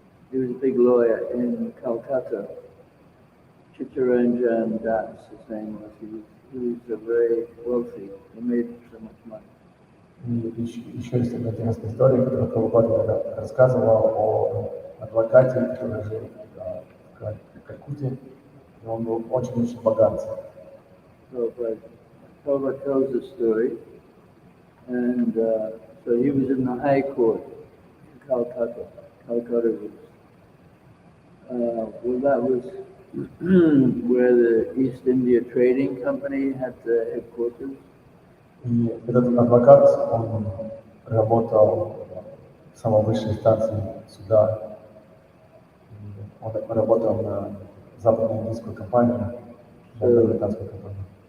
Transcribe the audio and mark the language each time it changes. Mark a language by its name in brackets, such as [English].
[English] He was a big lawyer in Calcutta. Chittaranjan Das, his name was. He was a very wealthy. He made so much money. [Russian] И еще есть одна интересная история, которую Прабхупада рассказывал о адвокате, который жил в Калькутте, и он был очень-очень богат. [English] Prabhupada tells the story, and so he was in the High Court in Calcutta. Calcutta was, well, that was where the East India Trading Company had the headquarters. [Russian] И этот адвокат, он работал в самой высшей инстанции суда. Он работал на западно-индийскую компанию, на британскую компанию.